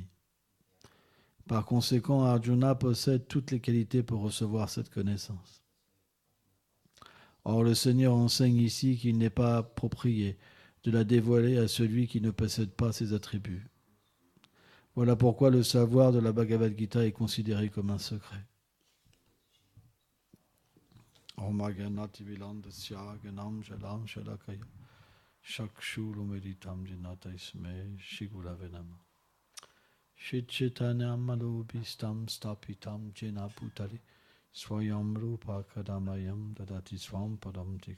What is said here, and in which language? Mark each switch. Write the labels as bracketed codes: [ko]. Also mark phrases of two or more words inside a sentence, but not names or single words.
[fr] Par conséquent, Arjuna possède toutes les qualités pour recevoir cette connaissance. Or, le Seigneur enseigne ici qu'il n'est pas approprié de la dévoiler à celui qui ne possède pas ses attributs. Voilà pourquoi le savoir de la Bhagavad Gita est considéré comme un secret. [sa] Chaitanyammalobhistam stapitam jena bhutale swayam rupa kadamayam dadati swam padam tikam.